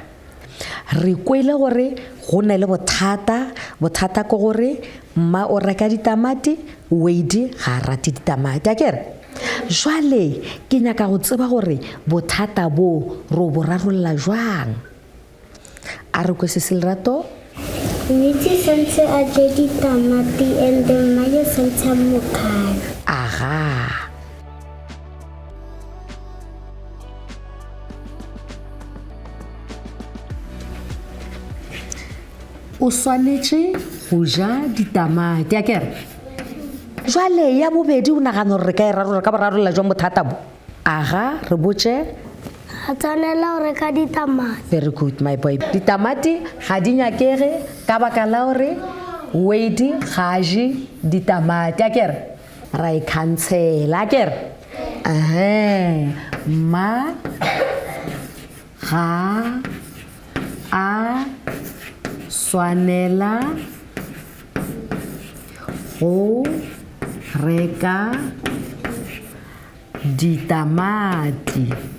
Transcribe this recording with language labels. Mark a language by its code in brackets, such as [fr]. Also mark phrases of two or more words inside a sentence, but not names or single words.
[nso] Re kwele gore go na le bothata ke gore mma o reka ditamati, Wade ga a rate ditamati akere. Jwale ke nyaka go tseba gore bothata bo ro bo rarolla jwang. A re kwe se Lerato? Nnete santse a je ditamati [en] and then [nso] maya santse a mokana. Aha. O swanetše go ja ditamati akere. Jwale ya bobedi o nagana gore re ka e rarolla ka borarolla jwa bothata bo? Aha, re botše. A tshwanela go reka ditamati. [en] Very good my boy. [nso] Ditamati ga di nyakege ka baka la gore Wade ga je ditamati akere. Ra e cancela akere. Ma ga a swanela go reka ditamati.